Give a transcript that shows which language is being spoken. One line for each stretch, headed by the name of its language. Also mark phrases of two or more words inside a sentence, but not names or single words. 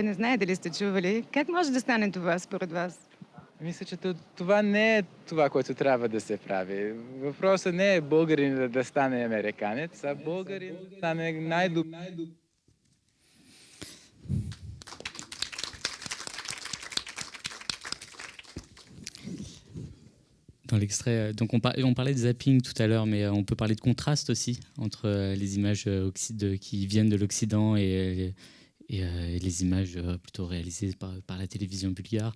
Bulgarian: Не знаете ли сте чували? Как може да стане това според вас? Мисля, че това не е това, което трябва да се прави. Въпросът не е българин да стане американец, а българин да стане най-добър.
French: Dans l'extrait, donc on parlait de zapping tout à l'heure, mais on peut parler de contraste aussi entre les images qui viennent de l'Occident et les images plutôt réalisées par la télévision bulgare.